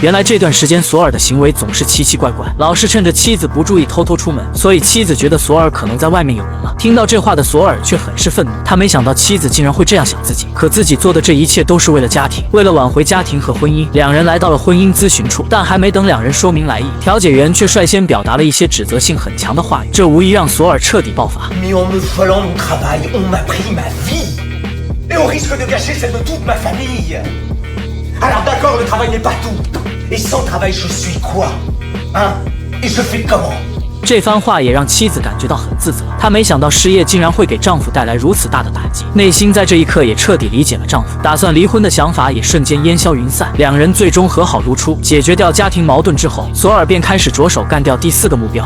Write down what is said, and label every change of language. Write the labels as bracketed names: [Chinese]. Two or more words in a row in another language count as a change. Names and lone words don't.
[Chinese] 原来这段时间索尔的行为总是奇奇怪怪，老是趁着妻子不注意偷偷出门，所以妻子觉得索尔可能在外面有人了。听到这话的索尔却很是愤怒，他没想到妻子竟然会这样想自己，可自己做的这一切都是为了家庭，为了挽回家庭和婚姻。两人来到了婚姻咨询处，但还没等两人说明来意，调解员却率先表达了一些指责性很强的话语，这无疑让索尔彻底爆发。 [French] Alors d'accord, le travail n'est pas tout. Et sans travail, je suis quoi? Hein? Et je fais comment? [Chinese] 这番话也让妻子感觉到很自责，她没想到失业竟然会给丈夫带来如此大的打击，内心在这一刻也彻底理解了丈夫，打算离婚的想法也瞬间烟消云散。两人最终和好如初，解决掉家庭矛盾之后，索尔便开始着手干掉第4个目标。